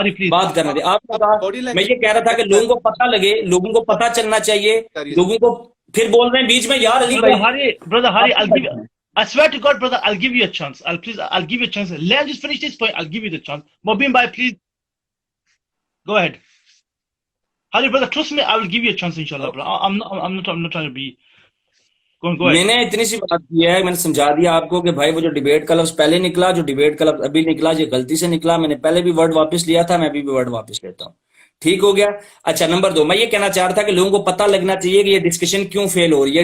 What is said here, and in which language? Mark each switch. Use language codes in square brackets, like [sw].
[ur] بات کرنے دیں. آپ میں یہ کہہ رہا تھا کہ لوگوں کو پتہ لگے، لوگوں کو پتہ چلنا چاہیے، لوگوں کو پھر بول رہے ہیں بیچ میں یار علی بھائی. [en] Brother Hari, I swear to God, brother, I'll give you a chance. I'll give you a chance. Let me just finish this point. I'll give you the chance. Mobeen bhai, please go ahead. Hadi brother, trust me, I will give you a chance, inshallah, bro. I'm not trying to be. Go ahead. [ur] میں نے اتنی سی بات کی ہے, میں نے سمجھا دیا آپ کو کہ بھائی وہ جو ڈیبیٹ کا لفظ پہلے نکلا, جو ڈیبیٹ کا لفظ ابھی نکلا, یہ غلطی سے نکلا. میں نے پہلے بھی ورڈ واپس لیا تھا, میں ابھی بھی ورڈ واپس لیتا ہوں. ٹھیک ہو گیا. اچھا, نمبر 2, میں یہ کہنا چاہ رہا تھا کہ لوگوں کو پتہ لگنا چاہیے کہ یہ ڈسکشن کیوں فیل ہو رہی ہے.